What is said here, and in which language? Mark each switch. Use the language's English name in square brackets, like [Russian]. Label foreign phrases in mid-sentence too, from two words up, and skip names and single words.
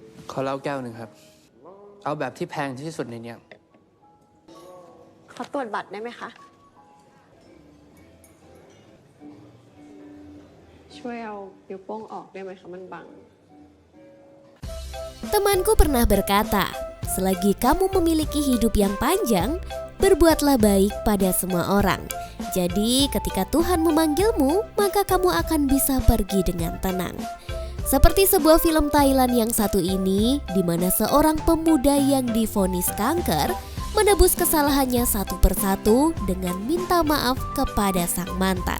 [Thai] ขอเหล้าแก้วหนึ่งครับเอาแบบที่แพงที่สุดในเนี้ย ขอตรวจบัตรได้ไหมคะช่วยเอานิ้วโป้งออกได้ไหมคะมันบัง [Indonesian] Temanku pernah berkata, selagi kamu memiliki hidup yang panjang, berbuatlah baik pada semua orang. Jadi ketika Tuhan memanggilmu, maka kamu akan bisa pergi dengan tenang. Seperti sebuah film Thailand yang satu ini, di mana seorang pemuda yang divonis kanker menebus kesalahannya satu persatu dengan minta maaf kepada sang mantan.